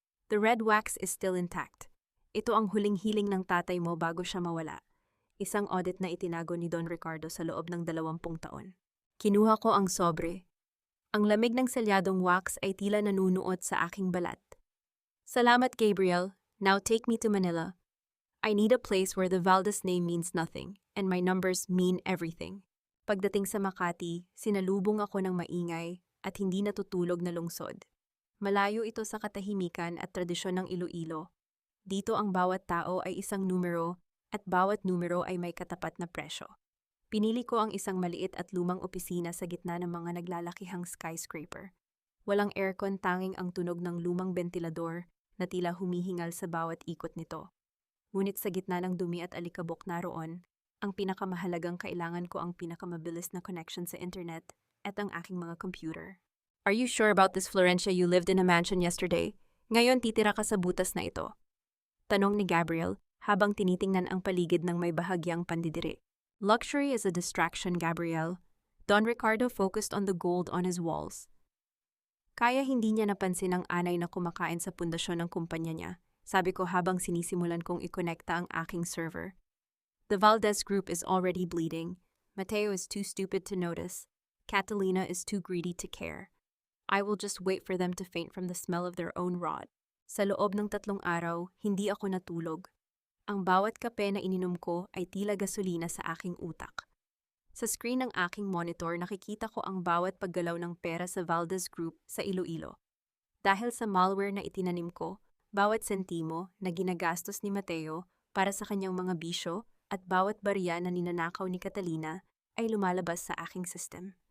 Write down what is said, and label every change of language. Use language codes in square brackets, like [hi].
[en] The red wax is still intact. [tl] Ito ang huling hiling ng tatay mo bago siya mawala. Isang audit na itinago ni Don Ricardo sa loob ng 20 taon. Kinuha ko ang sobre. Ang lamig ng selyadong wax ay tila nanunuot sa aking balat. Salamat, [en] Gabriel. Now take me to Manila. I need a place where the Valdez name means nothing and my numbers mean everything. [tl] Pagdating sa Makati, sinalubong ako ng maingay at hindi natutulog na lungsod. Malayo ito sa katahimikan at tradisyon ng Iloilo. Dito ang bawat tao ay isang numero at bawat numero ay may katapat na presyo. Pinili ko ang isang maliit at lumang opisina sa gitna ng mga naglalakihang skyscraper. Walang aircon, tanging ang tunog ng lumang bentilador na tila humihingal sa bawat ikot nito. Ngunit sa gitna ng dumi at alikabok naroon, ang pinakamahalagang kailangan ko ang pinakamabilis na connection sa internet at ang aking mga computer. [en] Are you sure about this, Florencia? You lived in a mansion yesterday. [tl] Ngayon titira ka sa butas na ito. Tanong ni Gabriel habang tinitingnan ang paligid ng may bahagyang pandidiri. [en] Luxury is a distraction, Gabriel. Don Ricardo focused on the gold on his walls. [tl] Kaya hindi niya napansin ang anay na kumakain sa pundasyon ng kumpanya niya, sabi ko habang sinisimulan kong ikonekta ang aking server. [en] The Valdez Group is already bleeding. Mateo is too stupid to notice. Catalina is too greedy to care. I will just wait for them to faint from the smell of their own rot. [tl] Sa loob ng 3 araw, hindi ako natulog. Ang bawat kape na ininom ko ay tila gasolina sa aking utak. Sa screen ng aking monitor, nakikita ko ang bawat paggalaw ng pera sa Valdez Group sa Iloilo. Dahil sa malware na itinanim ko, bawat sentimo na ginagastos ni Mateo para sa kanyang mga bisyo at bawat barya na ninanakaw ni Catalina ay lumalabas sa aking system.